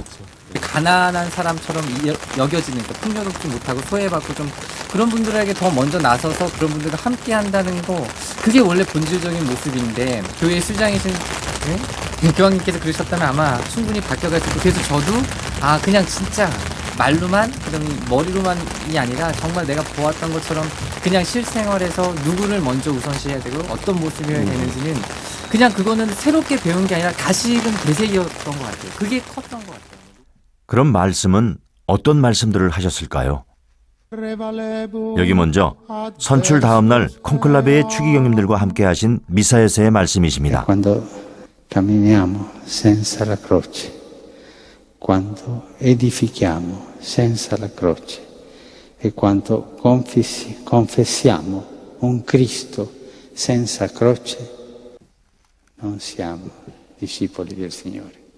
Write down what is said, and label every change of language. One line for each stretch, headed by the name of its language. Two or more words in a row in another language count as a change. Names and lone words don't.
Korean: 가난한 사람처럼 여겨지는 거, 풍요롭지 못하고 소외받고 좀 그런 분들에게 더 먼저 나서서 그런 분들과 함께 한다는 거, 그게 원래 본질적인 모습인데 교회 수장이신 교황님께서 그러셨다면 아마 충분히 바뀌어갈 수 있고, 그래서 저도 그냥 진짜 말로만 그런 머리로만이 아니라 정말 내가 보았던 것처럼 그냥 실생활에서 누구를 먼저 우선시해야 되고 어떤 모습이어야 되는지는 그냥 그거는 새롭게 배운 게 아니라 다시금 되새겼던 것 같아요. 그게 컸던 것 같아요. 그럼 말씀은 어떤 말씀들을 하셨을까요? 여기 먼저 선출 다음 날 콘클라베의 추기경님들과 함께 하신 미사에서의 말씀이십니다.
Italian: Quando camminiamo senza la croce, quando edifichiamo senza la croce e quando confessiamo un Cristo senza croce, non siamo discepoli del Signore.